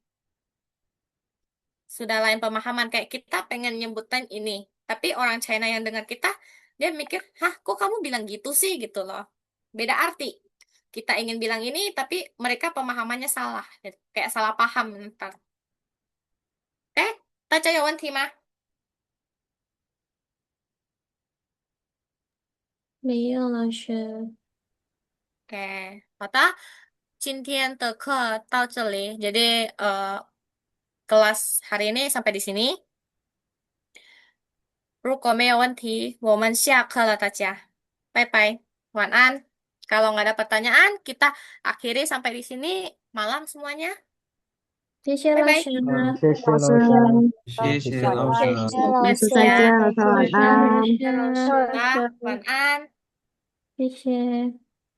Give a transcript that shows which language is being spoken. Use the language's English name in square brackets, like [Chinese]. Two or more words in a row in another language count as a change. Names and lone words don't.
[Indonesian] Sudah lain pemahaman. Kayak kita pengen nyebutin ini. Tapi orang China yang dengar kita, dia mikir, hah kok kamu bilang gitu sih gitu loh. Beda arti. Kita ingin bilang ini, tapi mereka pemahamannya salah. Kayak salah paham ntar. Oke? [Chinese] 大家有问题吗？没有，老师。 Oke, 好的，今天的课到这里. [Indonesian] Jadi kelas hari ini sampai di sini. [Chinese] 如果没有问题，我们下课了，大家。拜拜，晚安. [Indonesian] Kalau nggak ada pertanyaan, kita akhiri sampai di sini. Malam semuanya. [Chinese] 谢谢拜拜。老师，谢谢老师，老师，谢谢谢谢老老师。师。老师再 [Spanish] Gracias. [Chinese] 见，老师晚安。老师，好，晚安。谢谢。